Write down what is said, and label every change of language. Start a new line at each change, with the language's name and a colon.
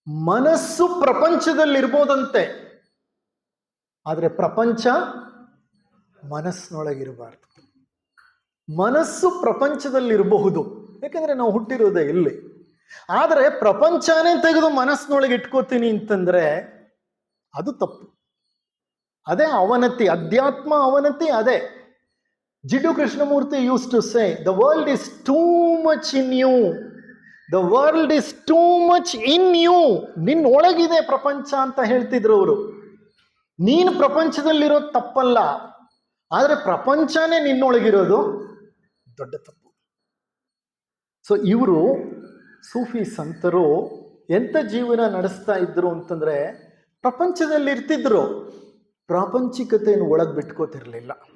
Kannada: ಮನಸ್ಸು ಪ್ರಪಂಚದಲ್ಲಿರ್ಬೋದಂತೆ, ಆದರೆ ಪ್ರಪಂಚ ಮನಸ್ಸಿನೊಳಗಿರಬಾರ್ದು. ಮನಸ್ಸು ಪ್ರಪಂಚದಲ್ಲಿರಬಹುದು, ಯಾಕಂದ್ರೆ ನಾವು ಹುಟ್ಟಿರೋದೇ ಇಲ್ಲಿ. ಆದರೆ ಪ್ರಪಂಚನೇ ತೆಗೆದು ಮನಸ್ಸಿನೊಳಗೆ ಇಟ್ಕೋತೀನಿ ಅಂತಂದ್ರೆ ಅದು ತಪ್ಪು. ಅದೇ ಅವನತಿ, ಅಧ್ಯಾತ್ಮ ಅವನತಿ ಅದೇ.
English: Jiddu Krishnamurti used to say, the world is too much in you. The world is too much in you.
Kannada: ನಿನ್ನೊಳಗಿದೆ ಪ್ರಪಂಚ ಅಂತ ಹೇಳ್ತಿದ್ರು ಅವರು. ನೀನು ಪ್ರಪಂಚದಲ್ಲಿರೋದು ತಪ್ಪಲ್ಲ, ಆದರೆ ಪ್ರಪಂಚನೇ ನಿನ್ನೊಳಗಿರೋದು ದೊಡ್ಡ ತಪ್ಪು. ಸೊ ಇವರು ಸೂಫಿ ಸಂತರು ಎಂಥ ಜೀವನ ನಡೆಸ್ತಾ ಇದ್ರು ಅಂತಂದ್ರೆ, ಪ್ರಪಂಚದಲ್ಲಿ ಇರ್ತಿದ್ರು, ಪ್ರಾಪಂಚಿಕತೆಯನ್ನು ಒಳಗೆ ಬಿಟ್ಕೋತಿರ್ಲಿಲ್ಲ.